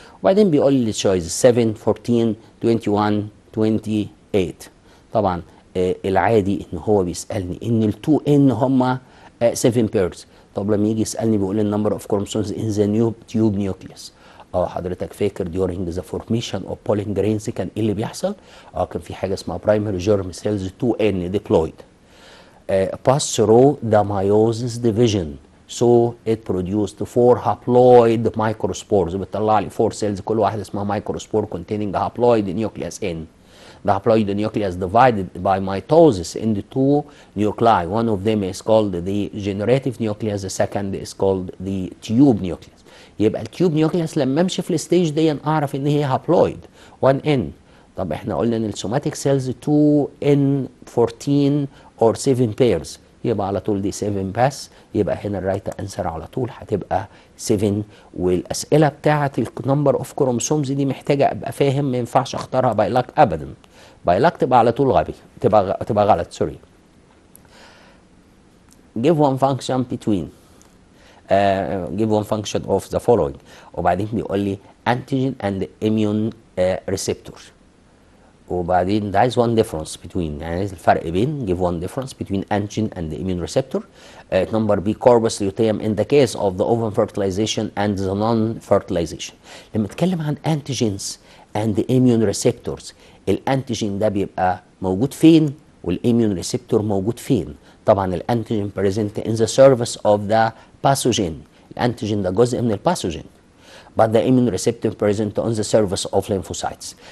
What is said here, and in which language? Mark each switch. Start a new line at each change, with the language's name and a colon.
Arabic: وبعدين بيقول لي choice 7 14 21 28. طبعا العادي ان هو بيسالني ان ال 2n هم 7 pairs. طب لما يجي يسالني بيقول النمبر اوف
English: chromosomes in the tube nucleus.
Arabic: حضرتك فاكر
English: during the formation of pollen grains
Arabic: كان ايه اللي بيحصل؟ كان في حاجه اسمها
English: primary germ cells 2n diploid. pass through the meiosis division. So it produced 4 haploid microspores.
Arabic: بتطلع لي
English: 4 cells
Arabic: كل واحدة اسمها
English: microspore containing a haploid nucleus in. The haploid nucleus divided by mitosis into 2 nuclei. One of them is called the generative nucleus, the second is called the tube nucleus.
Arabic: يبقى التيوب نيوكليوس لما امشي في الستيج دي اعرف ان هي هابلويد 1 n. طب احنا قلنا ان السوماتيك سيلز 2 n 14 or 7 pairs، يبقى على طول دي 7 بس، يبقى هنا الرايت انسر على طول هتبقى 7. والاسئله بتاعه النمبر اوف كروموسومز دي محتاجه ابقى فاهم، ما ينفعش اختارها باي لاك ابدا. باي لاك تبقى على طول غبي، تبقى غلط سوري.
English: give one function between give one function of the following،
Arabic: وبعدين بيقول لي
English: antigen and immune receptor،
Arabic: وبعدين ده عايز
English: one difference between،
Arabic: يعني عايز الفرق بين
English: give one difference between antigen and immune receptor. number B corpus luteum in the case of the ovum fertilization and the non-fertilization.
Arabic: لما اتكلم عن
English: antigens and immune receptors،
Arabic: الانتيجين ده بيبقى موجود فين والاميون ريسبتور موجود فين؟ طبعا الانتيجين
English: present in the surface of the pathogen،
Arabic: الانتيجين ده جزء من الباثوجين.
English: but the immune receptor present on the surface of lymphocytes.